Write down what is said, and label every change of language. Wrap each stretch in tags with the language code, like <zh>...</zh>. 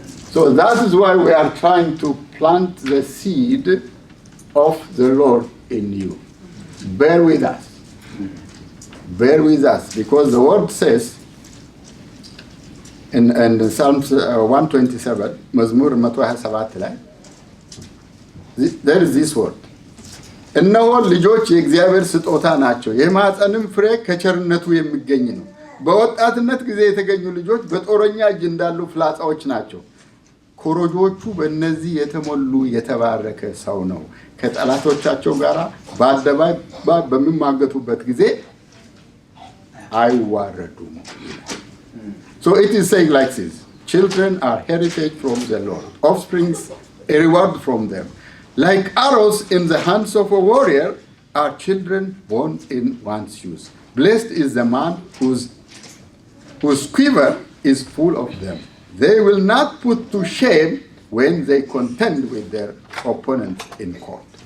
<en>So that is why we are trying to plant the seed of the Lord in you. Bear with us. Bear with us, because the word says in Psalms 127,</en> <am>መዝሙር 127 ላይ</am> <en>there is this word.</en> <am>እነሆ ልጆች የእግዚአብሔር ስጦታ ናቸው፣ የማኅፀንም ፍሬ ከቸርነቱ የሚገኝ ነው። በወጣትነት ጊዜ የተገኙ ልጆች በጦረኛ እጅ እንዳሉ ፍላጻዎች ናቸው። ኮረጆቹ በእነዚህ የተሞሉ የተባረከ ሰው ነው። ከጠላቶቻቸው ጋር በአደባባይ በሚማገቱበት ጊዜ አይዋረዱም።</am> <en>So it is saying like this, children are heritage from the Lord, offsprings a reward from them. Like arrows in the hands of a warrior are children born in one's youth. Blessed is the man whose quiver is full of them. They will not put to shame when they contend with their opponents in court.</en>